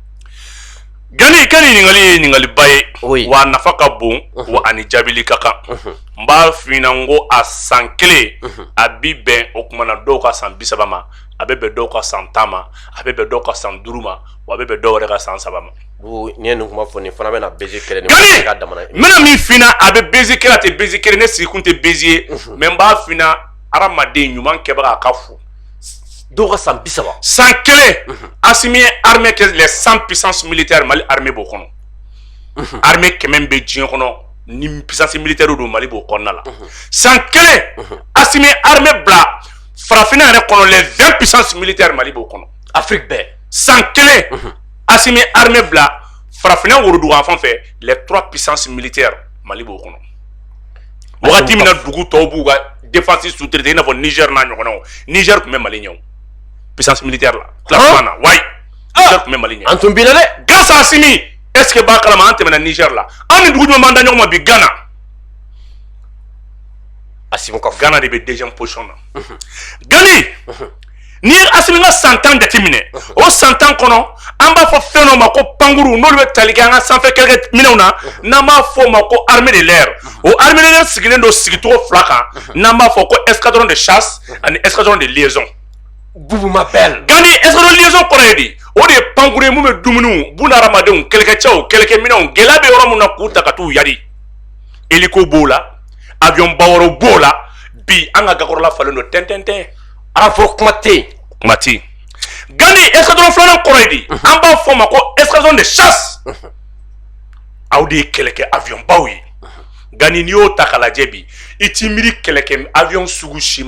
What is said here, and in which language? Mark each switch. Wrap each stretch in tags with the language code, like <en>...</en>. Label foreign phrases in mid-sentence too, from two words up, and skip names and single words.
<bm>Gani ka nin ɲininkali ye ɲininkaliba ye wa a nafa ka bon wa ani jaabili ka kan n b'a f'i ɲɛna n ko a san 1 a bi bɛn o kumana dɔw ka san 30 ma a bɛ bɛn dɔw ka san 10 ma a bɛ bɛn dɔw ka san 5 ma wa a bɛ bɛn dɔw yɛrɛ ka san 3 ma n'i ye nin kuma fɔ nin fana bɛna baiser kɛlɛ ni Gani n bɛna min f'i ɲɛna a bɛ baiser kɛlɛ a tɛ baiser kɛlɛ ne sigi kun tɛ baiser ye mais n b'a f'i ɲɛna hadamaden ɲuman kɛbaga a ka fo dɔw ka san 30 san 1 Assimi ye armée kɛ</bm> <fr>les 100 puissances militaires</fr> <bm>Mali armée b'o kɔnɔ armée kɛmɛ bɛ diɲɛ kɔnɔ ni</bm> <fr>puissance militaire</fr> <bm>don Mali b'o kɔnɔna la san 1 Assimi ye armée bila farafinna yɛrɛ kɔnɔ</bm> <fr>les 20 puissances militaires</fr> <bm>Mali b'o kɔnɔ Afrique bɛɛ san 1 Assimi ye armée bila farafinna worodugu fan fɛ</bm> <fr>les 3 puissances militaires</fr> <bm>Mali b'o kɔnɔ wagati min na dugu tɔw b'u ka</bm> <fr>défense sous-traité</fr> <bm>i n'a fɔ Niger n'a ɲɔgɔnnaw Niger tun bɛ Mali ɲɛ o</bm> <fr>puissance militaire</fr> <bm>la classement na wayi Niger tun bɛ Mali ɲɛ an tun binna dɛ</bm> <fr>grâce à</fr> <bm>Assimi</bm> <fr>est-ce que</fr> <bm>b'a kalama an tɛmɛna Niger la an ni dugu jumɛn b'an da ɲɔgɔn ma bi Ghana Assimi ka Ghana de bɛ</bm> <fr>deuxième position</fr> <bm>na Gani ni Assimi nga 100 ans jateminɛ o 100 ans kɔnɔ an b'a fɔ fɛn dɔ ma ko pankuru n'olu bɛ tali kɛ an ka sanfɛ kɛlɛkɛ minɛnw na n'an b'a fɔ o ma ko</bm> <fr>armée de l'air</fr> <bm>o</bm> <fr>armée de l'air</fr> <bm>sigilen don sigicogo 2 kan n'an b'a fɔ ko</bm> <fr>escadron de chasse</fr> <bm>ani</bm> <fr>escadron de liaison. Bubu m'appelle.</fr> <bm>Gani</bm> <fr>escadron de liaison</fr> <bm>kɔrɔ ye di o de ye pankuru ye mun bɛ dumuniw buna hadamadenw kɛlɛkɛcɛw kɛlɛkɛminɛnw gɛlɛya bɛ yɔrɔ mun na k'u ta ka t'u yari hélico b'o la avion ba wɛrɛw b'o la bi an ka gakɔrɔla falen don tɛntɛntɛn ala fɔ kuma tɛ yen. kuma tɛ yen. Gani escadron filanan kɔrɔ ye di an b'a fɔ o ma ko</bm> <fr>escadron de chasse</fr> <bm>aw de ye kɛlɛkɛ avion baw ye Gani n'i y'o ta k'a lajɛ bi i t'i miiri kɛlɛkɛ avion sugu si</bm>